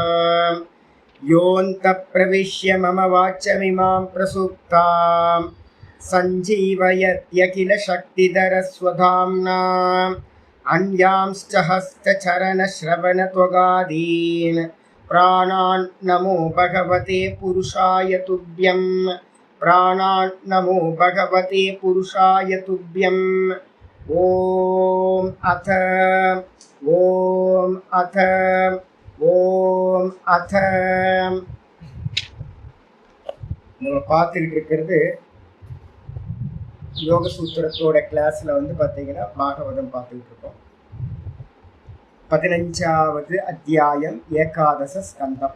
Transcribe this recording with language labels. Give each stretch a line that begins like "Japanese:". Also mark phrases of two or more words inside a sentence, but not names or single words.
Sanskrit: योऽन्तः प्रविश्य मम वाचमिमां प्रसुप्तां सञ्जीवयत्यखिलशक्तिधरस्वधाम्ना अन्यांश्च हस्तचरणश्रवणत्वगादीन् प्राणान् नमो भगवते पुरुषाय तुभ्यं। प्राणान् नमो भगवते पुरुषाय तुभ्यम्। ॐ अथ ओम् अथ
Tamil: நம்ம பார்த்துக்கிட்டு இருக்கிறது யோக சூத்திரத்தோட கிளாஸ்ல பார்த்தீங்கன்னா பாகவதம் பார்த்துக்கிட்டு இருக்கோம். 15வது அத்தியாயம் ஏகாதச ஸ்கந்தம்.